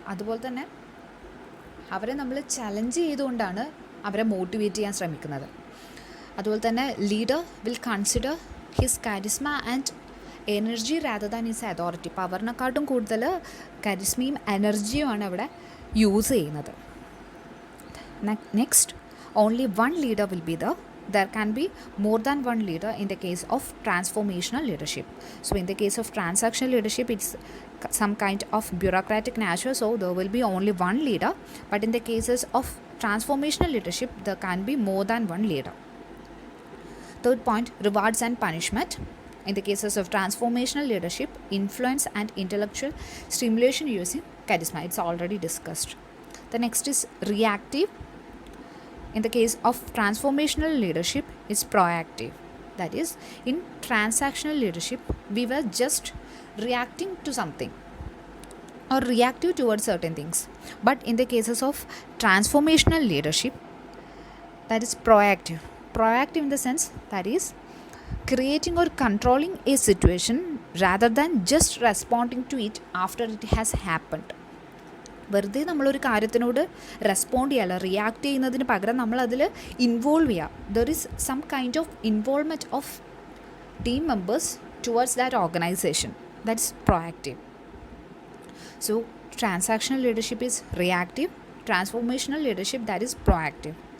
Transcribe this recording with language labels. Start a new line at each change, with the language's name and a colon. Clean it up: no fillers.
Malayalam: അതുപോലെ തന്നെ അവരെ നമ്മൾ ചലഞ്ച് ചെയ്തുകൊണ്ടാണ് അവരെ മോട്ടിവേറ്റ് ചെയ്യാൻ ശ്രമിക്കുന്നത്. അതുപോലെ തന്നെ
English: Leader will consider his charisma and energy rather than his authority.
Malayalam: പവറിനെക്കാട്ടും കൂടുതൽ കരിസ്മയും എനർജിയുമാണ് അവിടെ യൂസ് ചെയ്യുന്നത്.
English: Next, only one leader will be there can be more than one leader in the case of transformational leadership. So in the case of transactional leadership, it's some kind of bureaucratic nature, so there will be only one leader, but in the cases of transformational leadership, there can be more than one leader. Third point, rewards and punishment. In the cases of transformational leadership, influence and intellectual stimulation using charisma. It's already discussed. The next is reactive. In the case of transformational leadership, it's proactive. That is, in transactional leadership, we were just reacting to something or reactive towards certain things. But in the cases of transformational leadership, that is proactive. Proactive in the sense that is creating or controlling a situation rather than just responding to it after it has happened.
Malayalam: വെറുതെ നമ്മളൊരു കാര്യത്തിനോട് respond ചെയ്യാല്ല, react ചെയ്യുന്നതിന് പകരം നമ്മളതിൽ involve ചെയ്യുക.
English: There is some kind of involvement of team members towards that organization. That's proactive. So transactional leadership is reactive, transformational leadership that is proactive.